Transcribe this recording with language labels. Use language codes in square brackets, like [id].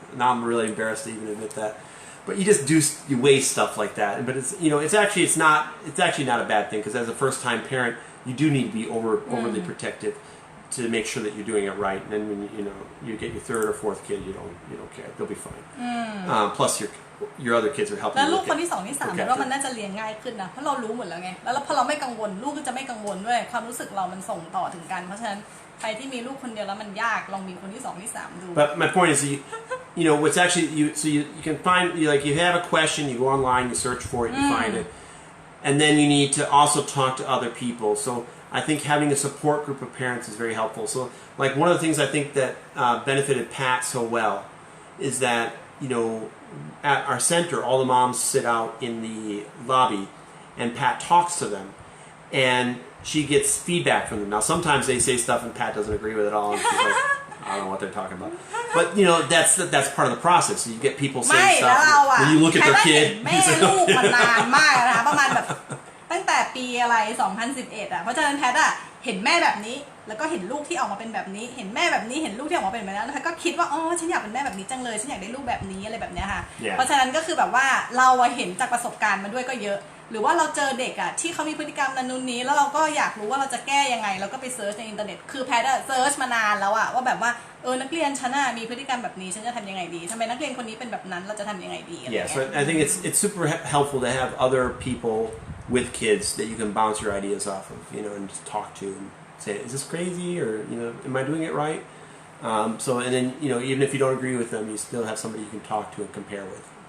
[en] Now I'm really embarrassed to even admit that. But you waste stuff like that. But it's actually not a bad thing because as a first time parent, you do need to be overly protective to make sure that you're doing it right. And then when you get your third or fourth kid, you don't care. They'll be fine. Plus your other kids are helping. [th] แล้วลูกคนที่2ที่3เพราะว่ามันน่าจะเลี้ยงง่ายขึ้นนะเพราะเรารู้หมดแล้วไงแล้วพอเราไม่กังวลลูกก็จะไม่กังวลด้วยความรู้สึกเรามันส่งต่อถึงกันเพราะฉะนั้นใครที่มีลูกคนเดียวแล้วมันยากลองมีคนที่2ที่3ดู [en] But my point is what's actually you can find like you have a question, you go online, you search for it, you find it, and then you need to also talk to other people. So I think having a support group of parents is very helpful. So like one of the things I think that benefited Pat so well is that at our center all the moms sit out in the lobby and Pat talks to them and she gets feedback from them. Now sometimes they say stuff and Pat doesn't agree with it all and she's like I don't know what they're talking about. But that's part of the process. So you get people saying stuff when you look at their kid. [th] แม่ลูกมันนานมากนะคะประมาณแบบตั้งแต่ปีอะไร2011เพราะฉะนั้นแพทเห็นแม่แบบนี้แล้วก็เห็นลูกที่ออกมาเป็นแบบนี้เห็นแม่แบบนี้เห็นลูกที่ออกมาเป็นแบบนั้นแล้วก็คิดว่าฉันอยากเป็นแม่แบบนี้จังเลยฉันอยากได้ลูกแบบนี้อะไรแบบนี้ค่ะ เพราะฉะนั้นก็คือแบบว่าเราเห็นจากประสบการณ์มาด้วยก็เยอะหรือว่าเราเจอเด็กที่เขามีพฤติกรรมนั้นนู่นนี้แล้วเราก็อยากรู้ว่าเราจะแก้ยังไงเราก็ไปเซิร์ชในอินเทอร์เน็ตคือแพทเซิร์ชมานานแล้วว่าแบบว่านักเรียนฉันมีพฤติกรรมแบบนี้ฉันจะทำยังไงดีทำไมนักเรียนคนนี้เป็นแบบนั้นเราจะทำยังไงดี [en] Yeah, so I think it's super helpful to have other people with kids that you can bounce your ideas off of, and just talk to and say, is this crazy or am I doing it right? So and then even if you don't agree with them, you still have somebody you can talk to and compare with.